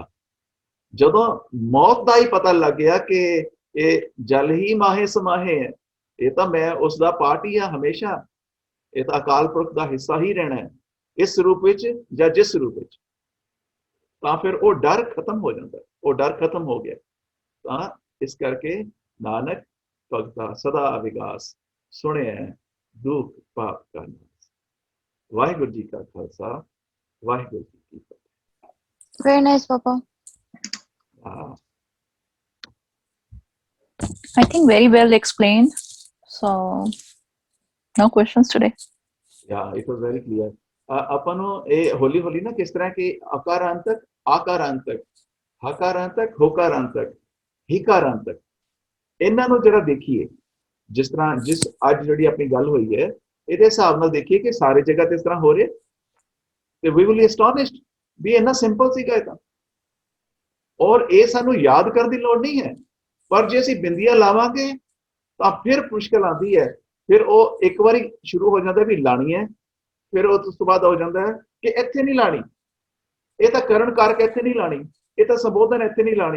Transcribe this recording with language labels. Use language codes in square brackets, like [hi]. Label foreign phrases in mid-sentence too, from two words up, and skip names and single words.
[pa] ਜਦੋਂ ਮੌਤ ਦਾ ਹੀ ਪਤਾ ਲੱਗ ਗਿਆ ਕਿ ਇਹ ਜਲ ਹੀ ਮਾਹੇ ਸਮਾਹੇ ਹੈ, ਇਹ ਤਾਂ ਮੈਂ ਉਸ ਦਾ ਪਾਰਟ ਹੀ ਆ ਹਮੇਸ਼ਾ, ਇਹ ਤਾਂ ਅਕਾਲ ਪੁਰਖ ਦਾ ਹਿੱਸਾ ਹੀ ਰਹਿਣਾ ਹੈ ਇਸ ਰੂਪ ਵਿੱਚ ਜਾਂ ਜਿਸ ਰੂਪ ਵਿੱਚ, ਤਾਂ ਫਿਰ ਉਹ ਡਰ ਖਤਮ ਹੋ ਜਾਂਦਾ, ਉਹ ਡਰ ਖਤਮ ਹੋ ਗਿਆ। ਤਾਂ ਇਸ ਕਰਕੇ ਨਾਨਕ ਭਗਤਾ ਸਦਾ ਵਿਗਾਸ, ਸੁਣਿਆ ਦੁੱਖ ਪਾਪ ਕਾ ਨਾਸ। ਵਾਹਿਗੁਰੂ ਜੀ ਕਾ ਖਾਲਸਾ, ਵਾਹਿਗੁਰੂ ਜੀ ਕੀ ਫਤਿਹ। [en] Very nice, Papa. I think very well explained. So, no questions today. Yeah, it was very clear. [pa] ਆਪਾਂ ਨੂੰ ਇਹ ਹੌਲੀ ਹੌਲੀ ਨਾ ਕਿਸ ਤਰ੍ਹਾਂ ਕਿ ਅਕਾਰਾਂਤਕ, ਆਕਾਰਾਂਤਕ, ਹਕਾਰਾਂਤਕ, ਹੋਕਾਰਾਂਤਕ, ਹਿਕਾਰਾਂਤਕ, ਇਹਨਾਂ ਨੂੰ ਜਿਹੜਾ ਦੇਖੀਏ, ਜਿਸ ਤਰ੍ਹਾਂ ਜਿਸ ਅੱਜ ਜਿਹੜੀ ਆਪਣੀ ਗੱਲ ਹੋਈ ਹੈ ਇਹਦੇ ਹਿਸਾਬ ਨਾਲ ਦੇਖੀਏ ਕਿ ਸਾਰੇ ਜਗ੍ਹਾ ਤੇ ਇਸ ਤਰ੍ਹਾਂ ਹੋ ਰਿਹਾ ਤੇ [en] we will be astonished [pa] ਵੀ ਇੰਨਾ ਸਿੰਪਲ ਸੀਗਾ ਇਹ ਤਾਂ। ਔਰ ਇਹ ਸਾਨੂੰ ਯਾਦ ਕਰਨ ਦੀ ਲੋੜ ਨਹੀਂ ਹੈ, ਪਰ ਜੇ ਅਸੀਂ ਬਿੰਦੀਆਂ ਲਾਵਾਂਗੇ ਤਾਂ ਫਿਰ ਮੁਸ਼ਕਲ ਆਉਂਦੀ ਹੈ। ਫਿਰ ਉਹ ਇੱਕ ਵਾਰੀ ਸ਼ੁਰੂ ਹੋ ਜਾਂਦਾ ਵੀ ਲਾਣੀ ਹੈ, ਫਿਰ ਉਸ ਤੋਂ ਬਾਅਦ ਹੋ ਜਾਂਦਾ ਹੈ ਕਿ ਇੱਥੇ ਨਹੀਂ ਲਾਣੀ, ਇਹ ਤਾਂ ਕਰਨ ਕਰਕੇ ਇੱਥੇ ਨਹੀਂ ਲਾਣੀ, ਇਹ ਤਾਂ ਸੰਬੋਧਨ ਇੱਥੇ ਨਹੀਂ ਲਾਣੀ।